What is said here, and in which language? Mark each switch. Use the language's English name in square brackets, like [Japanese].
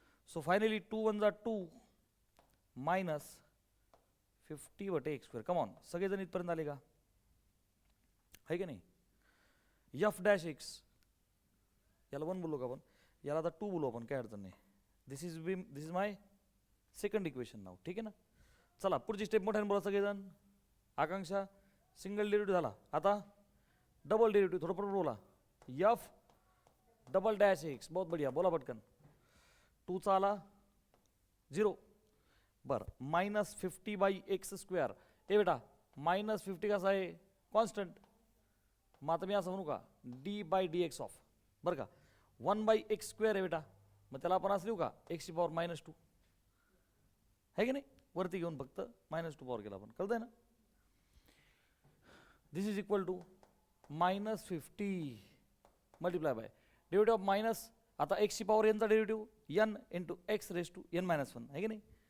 [Marathi] So finally 2 1 जा 2 minus 50 बटे x square. Come on, सगळेजण इथपर्यंत आले का? आहे का नाही? एफ डॅश एक्स, याला 1 बोललो का आपण? याला आता 2 बोलू आपण, काय अडचण नाही. [English] This is my second equation नाव. ठीक आहे ना? [Marathi] चला पुढची स्टेप मोठ्याने बोला सगळेजण. आकांक्षा, सिंगल डेरिव्हेटिव्ह झाला, आता डबल डेरिव्हेटिव्ह, थोडं पटपट बोला. एफ डबल डॅश एक्स, [Hindi] बहुत बढ़िया, [Marathi] बोला पटकन. 2 चा आला 0. बरं, मायनस 50 बाय एक्स स्क्वेअर. ए बेटा मायनस 50 कसा आहे? कॉन्स्टंट. मग आता मी असं म्हणू का? D bye D x of, बरं का, 1 बाय एक्स स्क्वेअर आहे बेटा, मग त्याला आपण असं लिहू का? एक्सची पॉवर -2 आहे की नाही? वरती घेऊन फक्त -2 पॉवर केला आपण, कळतंय ना? [English] this is equal to -50 multiply by derivative of minus, [Marathi] आता एक्सची power एनचा derivative N into x raise to N -1 आहे की नाही?